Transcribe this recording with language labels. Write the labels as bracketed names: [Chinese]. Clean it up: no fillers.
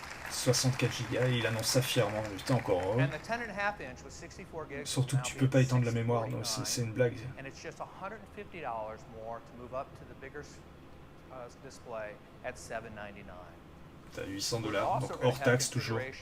[French] 64 Go, il annonce ça fièrement, putain encore heureux. [English] And the 10.5 inch with 64 gigs. [French] Surtout que tu peux pas étendre la mémoire, c'est une blague. [English] And it's just $150 more to move up to the bigger display at $799. [French] T'as $800, donc hors taxe toujours.